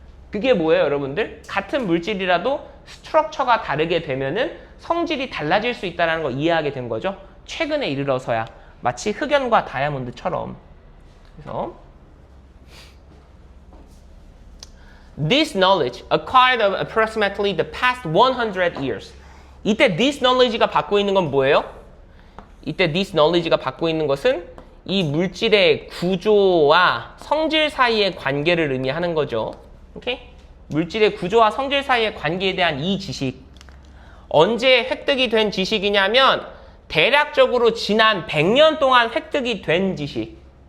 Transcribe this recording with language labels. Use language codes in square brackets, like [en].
[ko] 그게 뭐예요, 여러분들? 같은 물질이라도 스트럭처가 다르게 되면은 성질이 달라질 수 있다는 걸 이해하게 된 거죠. 최근에 이르러서야. 마치 흑연과 다이아몬드처럼. [en] 그래서 This knowledge acquired of approximately the past 100 years. [ko] 이때 [en] this knowledge [ko] 가 받고 있는 건 뭐예요? 이때 this knowledge가 받고 있는 것은 이 물질의 구조와 성질 사이의 관계를 의미하는 거죠. 오케이? 물질의 구조와 성질 사이의 관계에 대한 이 지식. 언제 획득이 된 지식이냐면 대략적으로 지난 100년 동안 획득이 된 지식.